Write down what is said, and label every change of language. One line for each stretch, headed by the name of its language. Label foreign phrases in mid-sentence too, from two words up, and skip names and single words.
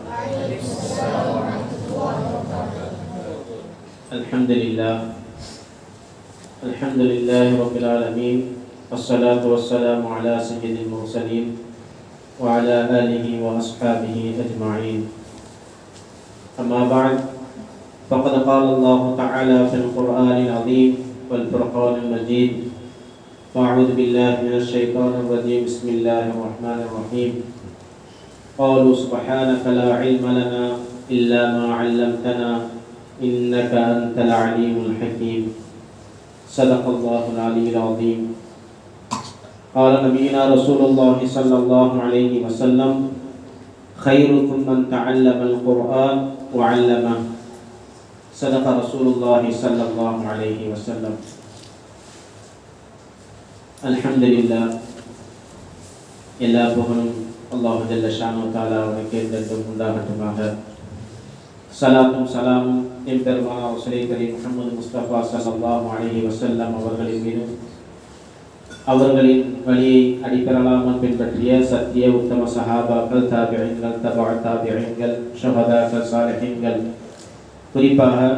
Arabic: الحمد لله رب العالمين. والصلاة والسلام على سيد المرسلين وعلى آله وأصحابه أجمعين. أما بعد. فقد قال الله تعالى في القرآن العظيم والفرقان المجيد: وأعوذ بالله من الشيطان الرجيم. بسم الله الرحمن الرحيم. قالوا سبحانك لا علم لنا إلا ما علمتنا إنك أنت العليم الحكيم. صدق الله العلي العظيم. قال نبينا رسول الله صلى الله عليه وسلم: خيركم من تعلم القرآن وعلمه. صدق رسول الله صلى الله عليه وسلم.
Tamil: அல்ஹம்துலில்லாஹ். எல்லா புகழும்
Arabic: الله جل شأنه تعالى
Tamil: அவனுக்கு என்றென்றும் உண்டாகட்டுமாக. சலாத்தும் சலாமும் என் பெருமானார்
Arabic: رسول كريم
Tamil: முஹம்மது முஸ்தபா
Arabic: صلى الله عليه وسلم
Tamil: அவர்களின் மீதும் அவர்களின் வழியை அடிப்பெறலாமல் பின்பற்றிய சத்திய உத்தம சஹாபாக்கள், தாபிஈன்கள், தபஅ தாபிஈன்கள், ஷஹதாக்கள், சாலிஹீன்கள், குறிப்பாக